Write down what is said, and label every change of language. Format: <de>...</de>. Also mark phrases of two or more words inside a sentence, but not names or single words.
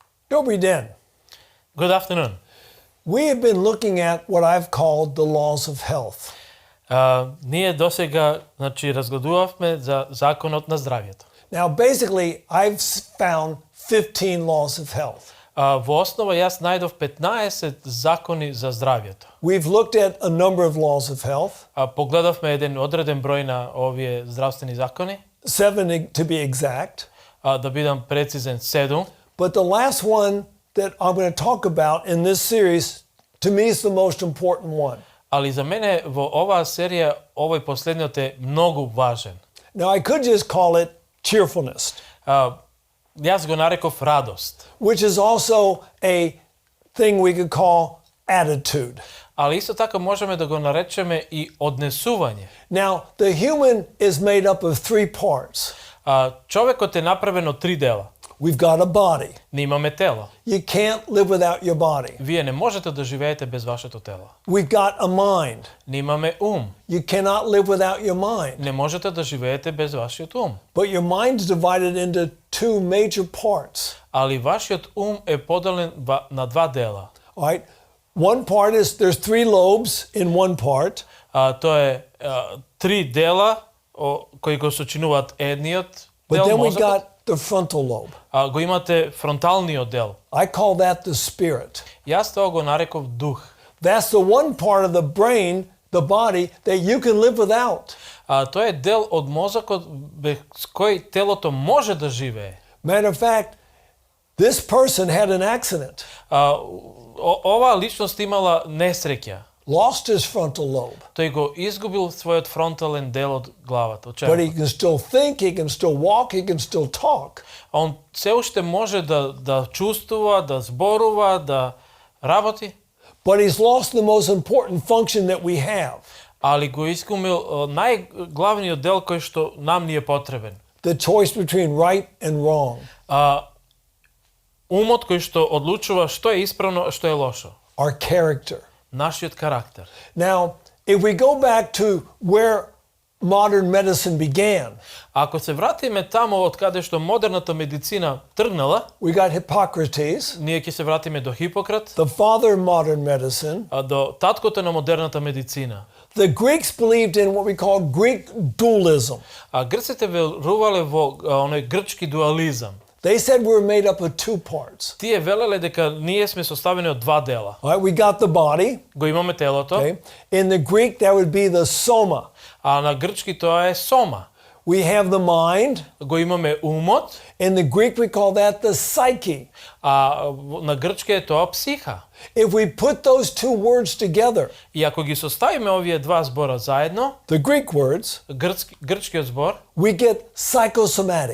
<mk>Добри ден.</mk> <en>Good afternoon. We have been looking at what I've called the laws of health.</en> <mk>Ние досега, разгледувавме за законот на здравјето.</mk> <en>Now, basically, I've found 15 laws of health.</en> <mk>Во основа јас најдов 15 закони за здравјето.</mk> <en>We've looked at a number of laws of health.</en> <mk>Погледавме еден одреден број на овие здравствени закони.</mk> <en>7 to be exact.</en> <mk>Да бидам прецизен, 7.</mk> <en>But the last one that I'm going to talk about in this series, to me, is the most important one.</en> <mk>Али за мене во оваа серија овој последниот е многу важен.</mk> <en>Now, I could just call it cheerfulness,</en> <mk>Јас го нареков радост.</mk> <en>which is also a thing we could call attitude.</en> <mk>Али исто така можеме да го наречеме и однесување.</mk> <en>Now, the human is made up of 3 parts.</en> <mk>Човекот е направен од 3 дела.</mk> <en>We've got a body.</en> <mk>Ние имаме тело.</mk> <en>You can't live without your body.</en> <mk>Вие не можете да живеете без вашето тело.</mk> <en>We've got a mind.</en> <mk>Ние имаме ум.</mk> <en>You cannot live without your mind.</en> <mk>Не можете да живеете без вашиот ум.</mk> <en>But your mind is divided into 2 major parts.</en> <mk>Али вашиот ум е поделен на 2 дела.</mk> <en>All right? One part is there's 3 lobes in one part.</en> <mk>Тоа е 3 дела кои го сочинуваат едниот</mk> <en>But</en> <mk>дел</mk> <en>then we</en> <mk>мозокот.</mk> <en>got the frontal lobe.</en> <mk>Го имате фронталниот дел.</mk> <en>I call that the spirit.</en> <mk>Јас тоа го нареков дух.</mk> <en>That's the one part of the brain, the body, that you can live without.</en> <mk>Тоа е дел од мозокот без кој телото може да живее.</mk> <en>Matter of fact, this person had an accident,</en> <mk>Оваа личност имала несреќа.</mk> <en>lost his frontal lobe.</en> <mk>Тој го изгубил својот фронтален дел од главата, од</mk> <en>But he</en> <mk>черепот.</mk> <en>can still think, he can still walk, he can still talk.</en> <mk>Он се уште може да чувствува, да зборува, да работи,</mk> <en>But he's lost the most important function that we have,</en> <mk>али го изгубил најглавниот дел кој што нам ни е потребен.</mk> <en>the choice between right and wrong.</en> <mk>Умот кој што одлучува што е исправно, а што е лошо.</mk> <en>Our character.</en> <mk>Нашиот карактер.</mk> <en>Now, if we go back to where modern medicine began,</en> <mk>Ако се вратиме тамо од каде што модерната медицина тргнала,</mk> <en>we got Hippocrates,</en> <mk>ние ќе се вратиме до Хипократ,</mk> <en>the father of modern medicine.</en> <mk>до таткото на модерната медицина.</mk> <en>The Greeks believed in what we call Greek dualism.</en> <mk>Грците верувале во оној грчки дуализам.</mk> <en>They said we were made up of 2 parts.</en> <mk>Тие велеле дека ние сме составени од 2 дела.</mk> <en>All right, we got the body.</en> <mk>Го имаме телото,</mk> <en>Okay. In the Greek, that would be the soma.</en> <mk>а на грчки тоа е сома.</mk> <en>We have the mind.</en> <mk>Го имаме умот,</mk> <en>In the Greek, we call that the psyche.</en> <mk>а на грчки е тоа психа.</mk> <en>If we put those 2 words together,</en> <mk>И ако ги составиме овие 2 збора заедно,</mk> <en>the Greek words,</en> <mk>грчкиот збор,</mk> <en>we get psychosomatic.</en>